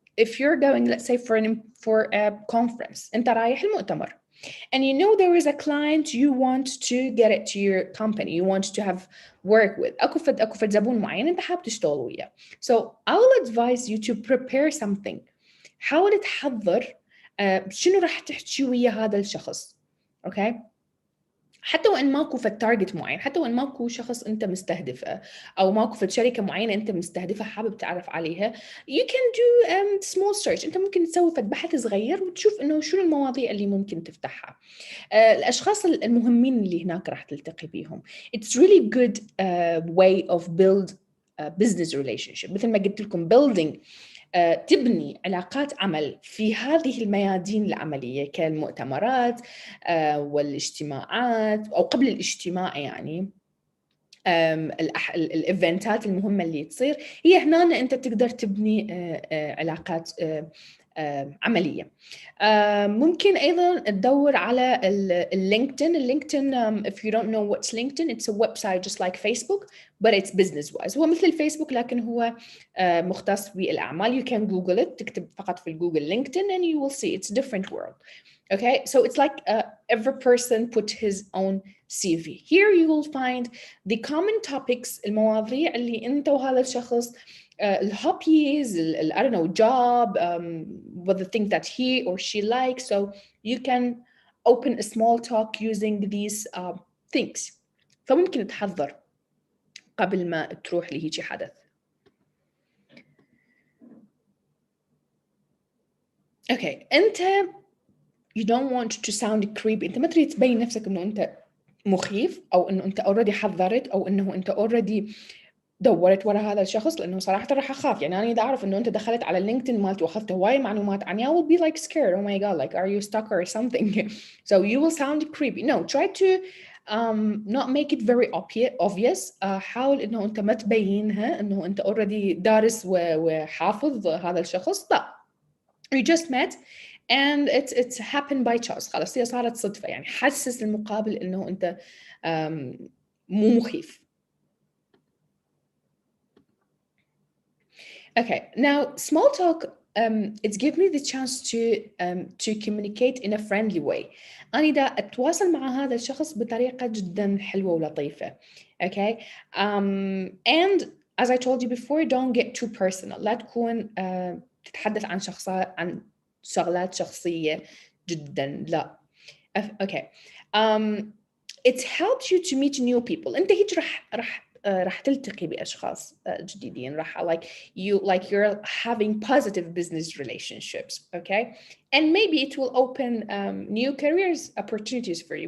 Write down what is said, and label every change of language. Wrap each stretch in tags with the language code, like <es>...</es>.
<en>if you're going, let's say, for a conference,</en> <ar>أنت رايح المؤتمر,</ar> <en>and you know there is a client you want to get it to your company, you want to have work with,</en> <ar>أكو فد زبون معين أنت حاب تشتغل وياه.</ar> <en>So I will advise you to prepare something.</en> <ar>حاول تحضر شنو راح تحكي ويا هذا الشخص.</ar> <en>Okay.</en> <ar>حتى وإن ماكو في التارجت معين، حتى وإن ماكو شخص أنت مستهدفه أو ماكو في شركة معينة أنت مستهدفها حابب تعرف عليها،</ar> <en>you can do small search.</en> <ar>أنت ممكن تسوي بحث صغير وتشوف إنه شنو المواضيع اللي ممكن تفتحها. الأشخاص المهمين اللي هناك راح تلتقي بيهم.</ar> <en>It's really good way of build business relationship.</en> <ar>مثل ما قلت لكم building تبني علاقات عمل في هذه الميادين العملية كالمؤتمرات والاجتماعات أو قبل الاجتماع، يعني الإيفنتات المهمة اللي تصير هي هنا أنت تقدر تبني علاقات عملية. ممكن أيضاً تدور على اللينكدين.</ar> <en>If you don't know what's LinkedIn, it's a website just like Facebook, but it's business-wise.</en> <ar>هو مثل الفيسبوك لكن هو مختص بالأعمال.</ar> <en>You can Google it.</en> <ar>تكتب فقط في الجوجل</ar> <en>LinkedIn and you will see it's a different world. Okay, so it's like every person put his own CV. Here you will find the common topics,</en> <ar>المواضيع اللي أنت وهذا الشخص</ar> <en>hobbies, I don't know, job, what the thing that he or she likes. So you can open a small talk using these things.</en> <ar>فممكن تحضر قبل ما تروح لهيجي حدث.</ar> <en>Okay, أنت you don't want to sound creepy.</en> <ar>أنت ما تريد تبين نفسك إنه أنت مخيف أو إنه أنت already حضرت أو إنه أنت already دورت ورا هذا الشخص، لأنه صراحة راح أخاف. يعني أنا إذا أعرف إنه أنت دخلت على اللينكدين مالته وأخذت هواي معلومات عني,</ar> <en>I will be like scared. Oh my God, like are you a stalker or something? So you will sound creepy. No, try to not make it very obvious.</en> <ar>حاول إنه أنت ما تبينها إنه أنت already دارس وحافظ هذا الشخص.</ar> <en>لا, you just met and it's happened by chance.</en> <ar>خلاص هي صارت صدفة. يعني حسس المقابل إنه أنت مو مخيف.</ar> <en>Okay, now small talk, it gives me the chance to communicate in a friendly way.</en> <ar>أنا دا أتواصل مع هذا الشخص بطريقة جدا حلوة ولطيفة.</ar> <en>Okay, and as I told you before, don't get too personal.</en> <ar>لا تكون تتحدث عن شغلات شخصية جدا. لا.</ar> <en>Okay, it helps you to meet new people.</en> <ar>أنت هيك راح تلتقي بأشخاص جديدين.</ar> <en>راح like you're having positive business relationships. Okay, and maybe it will open new careers opportunities for you.</en>